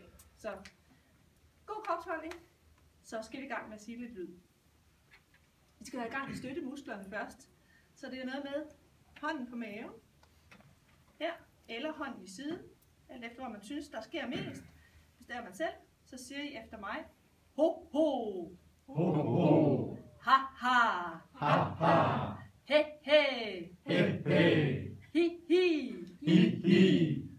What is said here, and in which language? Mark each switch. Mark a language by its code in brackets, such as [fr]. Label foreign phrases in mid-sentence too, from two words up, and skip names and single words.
[da] Så god kropsholdning. Så skal vi i gang med at sige lidt lyd. Vi skal have i gang med støttemusklerne først. Så det er noget med hånden på maven. Her. Eller hånden i siden. Alt efter hvor man synes, der sker mest. Hvis det er man selv, så siger I efter mig. Ho, ho. Ho, ho. Ha, ha. Ha, ha. He, he. He, he. Hi, hi. Hi, hi.